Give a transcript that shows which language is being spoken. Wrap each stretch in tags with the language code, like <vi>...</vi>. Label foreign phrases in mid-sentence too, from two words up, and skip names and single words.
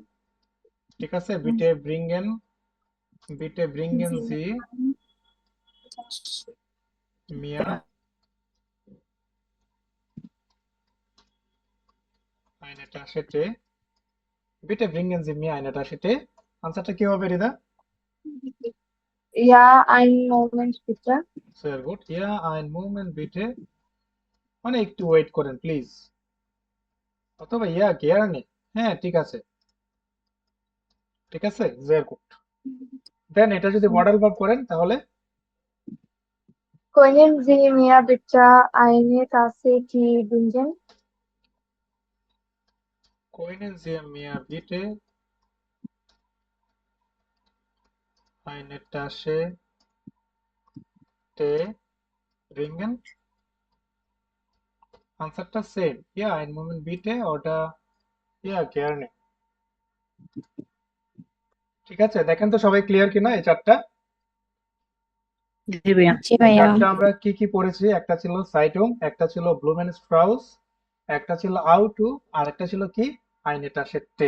<de>ঠিক আছে, bitte bringen Sie mir eine Tasse Tee, bitte bringen Sie mir eine Tasse Tee।</de> <bn>আনসারটা কি হবে রিদা?</bn> <de>Ja, einen Moment bitte. sehr gut, ja ein Moment bitte,</de> <bn>মানে একটু ওয়েট করেন প্লিজ, অথবা</bn> <de>ja gerne,</de> <bn>হ্যাঁ ঠিক আছে, ঠিক আছে,</bn> <de>sehr gut।</de> <bn>দেন এটা যদি মডেল ভার্ব করেন তাহলে</bn> <de>Können Sie mir bitte eine Tasse Tee bringen? können Sie mir bitte eine Tasse Tee bringen?</de> <bn>আনসারটা সেম,</bn> <de>ja ein Moment bitte oder ja gerne.</de> <bn>ঠিক আছে, দেখেন তো সবাই ক্লিয়ার কিনা এই চারটা। জি ভাইয়া। জি ভাইয়া। চারটা আমরা কি কি পড়েছি, একটা ছিল সাইটুং, একটা ছিল ব্লুমেন স্ট্রাউস, একটা ছিল আউটু, আর একটা ছিল কি আইনেটা সেটে।</bn>